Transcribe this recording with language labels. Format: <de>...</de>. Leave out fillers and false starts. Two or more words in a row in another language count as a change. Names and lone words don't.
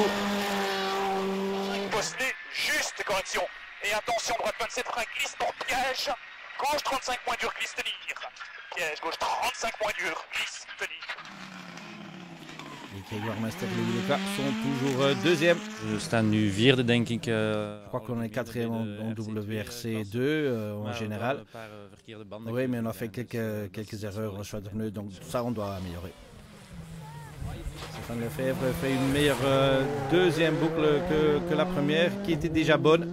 <fr>Posté, juste correction. Et attention, droite 27 frein, glisse pour piège. Gauche 35 points durs, glisse tenir. Piège, gauche 35 points durs, glisse tenir. Les Grégoire Master et Louis Leca sont toujours 2e.</fr> <nl>We staan nu 4e, denk ik.</nl> <fr>Je crois qu'on est 4e en WRC2 en général. Oui, mais on a fait quelques erreurs au choix de pneus, donc ça on doit améliorer. Stéphane Lefebvre fait une meilleure deuxième boucle que la première, qui était déjà bonne.</fr>